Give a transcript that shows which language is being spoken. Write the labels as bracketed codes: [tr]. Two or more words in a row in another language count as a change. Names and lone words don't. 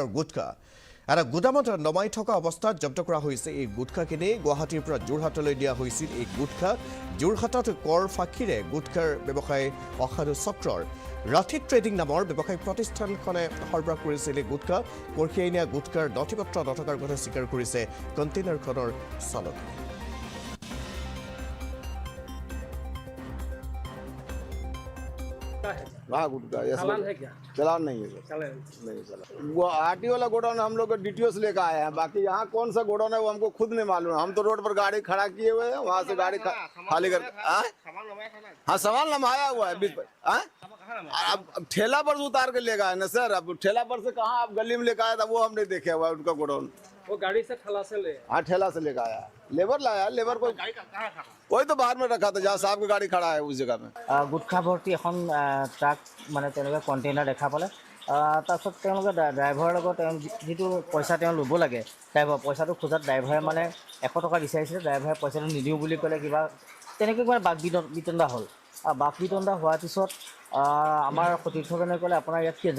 [as] গুটখা এটা গুদামত নমাই থকা অৱস্থাত জব্দ কৰা হৈছে এই গুটখাখিনি গুৱাহাটীৰ পৰা যোৰহাটলৈ দিয়া হৈছিল এই গুটখা যোৰহাটত কৰ ফাঁকিৰে গুটখাৰ ব্যৱসায় অসাধু চক্ৰৰ ৰাঠি ট্ৰেডিং নামৰ ব্যৱসায়িক প্ৰতিষ্ঠানখনে সৰবৰাহ কৰিছিল এই গুটখা কঢ়িয়াই নিয়া গুটখাৰ নথিপত্ৰ নথকাৰ কথা স্বীকাৰ কৰিছে কণ্টেইনাৰখনৰ চালকে [hi] हाँ गुटका चालान है क्या? चालान नहीं है सर नहीं चला वो आरटी वाला गोडाउन हम लोग डीटीओ से लेकर आए हैं बाकी यहाँ कौन सा गोडाउन है वो हमको खुद नहीं मालूम हम तो रोड पर गाड़ी खड़ा किए हुए हैं वहाँ से गाड़ी खाली कर हाँ सामान नमाया हुआ है बीच पर अब ठेला पर उतार के लेकर आए ना सर अब ठेला पर से कहाँ आप गली में लेकर आया था वो हम नहीं देखे हुआ उनका गोडाउन वो गाड़ी से ठेला से ले हाँ ठेला से लेकर आया लेबर लाया लेबर को वही तो बाहर में रखा था जहाँ साहब की गाड़ी खड़ा है उस जगह में गुटखा भर्ती [as] এখন ট্ৰাক মানে তেনেকুৱা কণ্টেইনাৰ দেখা পালে তাৰপিছত তেওঁলোকে ড্ৰাইভাৰৰ লগত যিটো পইচা তেওঁ ল'ব লাগে ড্ৰাইভাৰ পইচাটো খোজাত ড্ৰাইভাৰে মানে 100 টকা বিচাৰিছিলে ড্ৰাইভাৰে পইচাটো নিদিওঁ বুলি ক'লে কিবা তেনেকৈ মানে বাক বিতণ্ডা হ'ল বাক বিতণ্ডা হোৱাৰ পিছত আমাৰ সতীৰ্থজনে ক'লে আপোনাৰ ইয়াত কি আছে